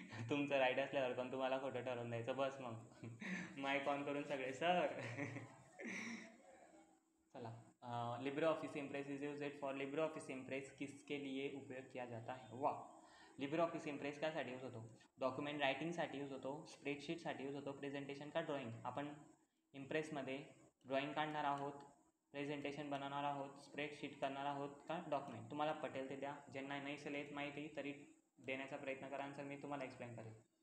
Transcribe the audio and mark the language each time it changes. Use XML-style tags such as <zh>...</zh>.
<mr>तुमचं राईट असल्यावर पण तुम्हाला खोटं ठरवून द्यायचं, बस मग. माईक ऑन करून सगळे सर.</mr> <hi>चला, Libre office impress</hi> <en>is used for</en> <hi>Libre office impress किसके लिए उपयोग किया जाता है?</hi> <mr>वा, लिब्रे ऑफिस इम्प्रेस कायसाठी यूज होतो? डॉक्युमेंट रायटिंगसाठी यूज होतो, स्प्रेडशीटसाठी यूज होतो, प्रेझेंटेशन का ड्रॉइंग? आपण इम्प्रेसमध्ये ड्रॉइंग काढणार आहोत, प्रेझेंटेशन बनवणार आहोत, स्प्रेडशीट करणार आहोत का डॉक्युमेंट? तुम्हाला पटेल ते द्या, ज्यांना नसेल येत माहिती तरी देण्याचा प्रयत्न करा आन्सर, मी तुम्हाला एक्सप्लेन करेल.</mr>